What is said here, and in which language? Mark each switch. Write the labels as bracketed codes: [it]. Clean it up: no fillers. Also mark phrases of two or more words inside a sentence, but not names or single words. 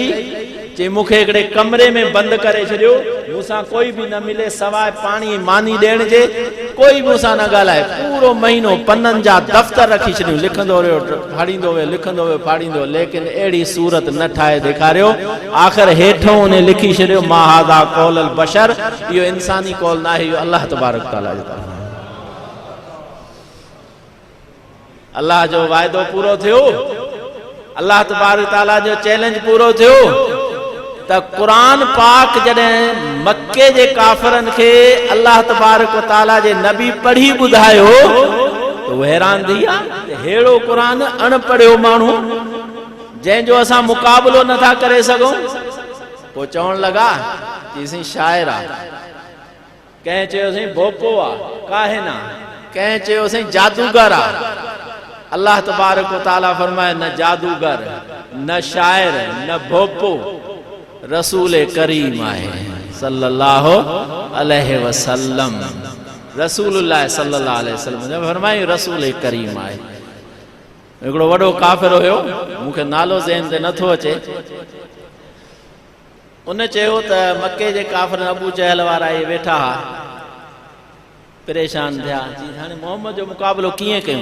[sd] चई मूंखे हिकिड़े कमरे में बंदि करे छॾियो, मूंसां कोई बि न मिले सवाइ पाणी मानी ॾियण जे, कोई बि मूंसां न ॻाल्हाए। पूरो महीनो पननि जा दफ़्तर रखी छॾियूं, लिखंदो रहियो फाड़ींदो वियो, लिखंदो वियो फाड़ींदो, लेकिन अहिड़ी सूरत न ठाहे ॾेखारियो। आख़िर हेठों उन लिखी छॾियो [ar] ما هذا قول البشر, [sd] इहो इंसानी कौल न आहे, इहो अल्लाह तबारक तआला जो तरफ़ां। अल्लाह जो वाइदो पूरो थियो, अल्लाह तबारक तआला जो चैलेंज पूरो थियो। त कुरान पाक जॾहिं मक्के जे काफ़िरनि खे अल्लाह तबारक व तआला जे नबी पढ़ी ॿुधायो त उहे हैरान थी विया, अहिड़ो कुरान अणपढ़ियो माण्हू जंहिंजो असां मुक़ाबिलो नथा करे सघूं। पोइ चवण लॻा चईसीं शाइर आहे, कंहिं चयोसीं भोपो आहे काहिन आहे, कंहिं चयोसीं जादूगर आहे। अल्लाह तबारक व तआला फरमाए न जादूगर न शाइर न भोपो, रसूल करीम आहे [ar] صلى الله عليه وسلم. [sd] रसूलुल्लाह [ar] صلى الله عليه وسلم [sd] फरमाई रसूल करीम आहे। हिकिड़ो वॾो काफ़िर हुयो, मूंखे नालो ज़हन ते नथो अचे। उन चयो त मके जे काफ़िर अबू जहल वारा इहे वेठा हुआ, परेशान थिया, हाणे मोहम्मद जो मुक़ाबिलो कीअं कयूं?